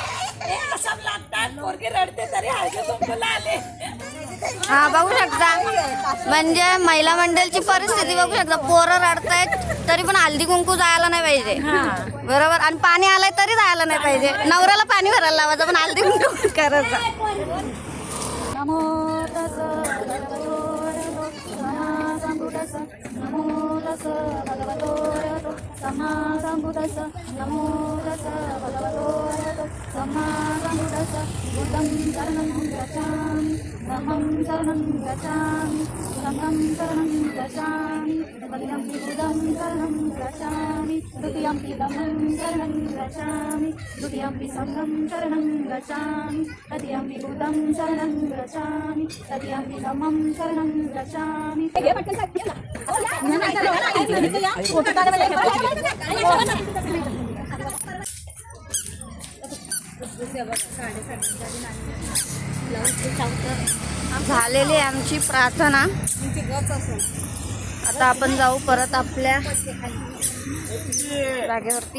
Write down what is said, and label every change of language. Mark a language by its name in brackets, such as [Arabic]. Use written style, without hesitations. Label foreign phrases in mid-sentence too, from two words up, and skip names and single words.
[Marathi] हा बघू शकता. म्हणजे महिला मंडळची परिस्थिती बघू शकता. पोरं रडतायत तरी पण हल्दी कुंकू जायला नाही पाहिजे. बरोबर. आणि पाणी आलंय तरी जायला नाही पाहिजे. नवऱ्याला पाणी भरायला लावायचं पण हल्दी कुंकू करायचं. [Pali] नमो तस् भगवतो अरहतो सम्मा संबुद्धस्स. नमो तस् भगवतो अरहतो सम्मा संबुद्धस्स. बुद्धं शरणं गच्छामि, धम्मं शरणं गच्छामि, संघं शरणं गच्छामि, तृतीयंपि बुद्धं शरणं गच्छामि, तृतीयंपि धम्मं शरणं गच्छामि, द्वितीयंपि संघं शरणं गच्छामि, तृतीयंपि बुद्धं शरणं गच्छामि, तृतीयंपि धम्मं शरणं गच्छामि. [Marathi] झालेली आमची प्रार्थना. आता आपण जाऊ परत आपल्या जागेवरती.